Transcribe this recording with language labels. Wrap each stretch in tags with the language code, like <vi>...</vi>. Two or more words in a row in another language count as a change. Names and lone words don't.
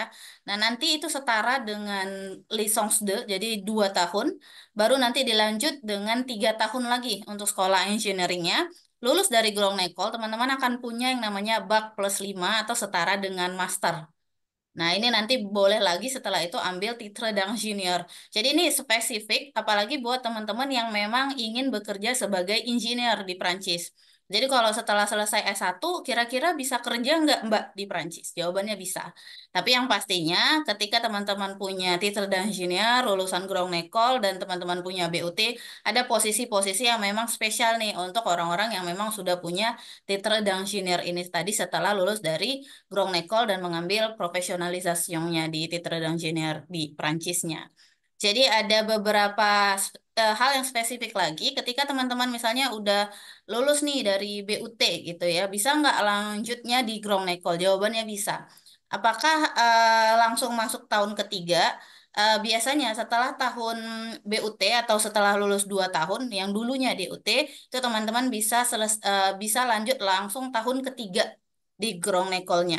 <id>Nah, nanti itu setara dengan licence 2, jadi 2 tahun. Baru nanti dilanjut dengan 3 tahun lagi untuk sekolah engineeringnya. Lulus dari</id> <fr>Grand École,</fr> <id>teman-teman akan punya yang namanya Bac+5 atau setara dengan master. Nah, ini nanti boleh lagi setelah itu ambil</id> <fr>titre d'ingénieur.</fr> <id>Jadi ini spesifik, apalagi buat teman-teman yang memang ingin bekerja sebagai engineer di Prancis. Jadi kalau setelah selesai S1, kira-kira bisa kerja nggak Mbak di Prancis? Jawabannya bisa. Tapi yang pastinya ketika teman-teman punya</id> <fr>titre d'ingénieur,</fr> <id>lulusan</id> <fr>Grand École,</fr> <id>dan teman-teman punya BUT, ada posisi-posisi yang memang spesial nih untuk orang-orang yang memang sudah punya</id> <fr>titre d'ingénieur</fr> <id>ini tadi setelah lulus dari</id> <fr>Grand École</fr> <id>dan mengambil profesionalisasinya di</id> <fr>titre d'ingénieur</fr> <id>di Prancisnya. Jadi ada beberapa hal yang spesifik lagi ketika teman-teman misalnya udah lulus nih dari BUT gitu ya, bisa nggak lanjutnya di</id> <fr>Grand École?</fr> <id>Jawabannya bisa. Apakah langsung masuk tahun ketiga? Biasanya setelah tahun BUT atau setelah lulus 2 tahun yang dulunya DUT, itu teman-teman bisa lanjut langsung tahun ketiga di</id> <fr>Grand École-nya.</fr>